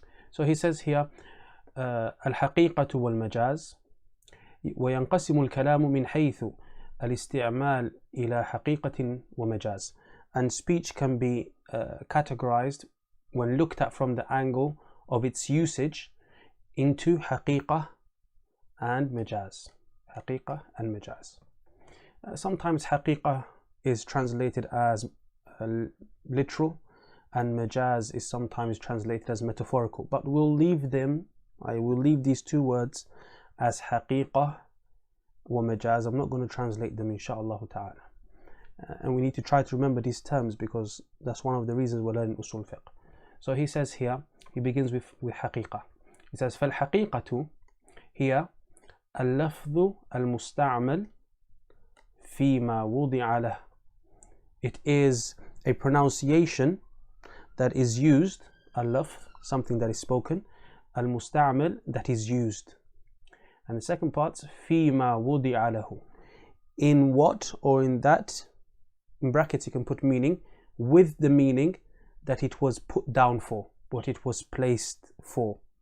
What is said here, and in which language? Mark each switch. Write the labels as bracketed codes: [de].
[en] So he says here, [ar] الحقيقة والمجاز وينقسم الكلام من حيث الاستعمال إلى حقيقة ومجاز. [en] And speech can be categorized when looked at from the angle of its usage into Haqeeqah and Majaaz. Haqeeqah and Majaaz. Sometimes Haqeeqah is translated as literal, and Majaaz is sometimes translated as metaphorical. But we'll leave them, I will leave these two words as Haqeeqah wa Majaaz. I'm not going to translate them, inshaAllah ta'ala. And we need to try to remember these terms because that's one of the reasons we're learning Usul fiqh. So he says here, he begins with Haqeeqah. He says, [ar] فالحقيقة هي اللفظ المستعمل فيما وضع له. [en] It is a pronunciation that is used, al-lafz, something that is spoken, al-musta'mal, that is used. And the second part, [ar] فيما وضع له. [en] In what or in that, in brackets you can put meaning, with the meaning that it was put down for, what it was placed for.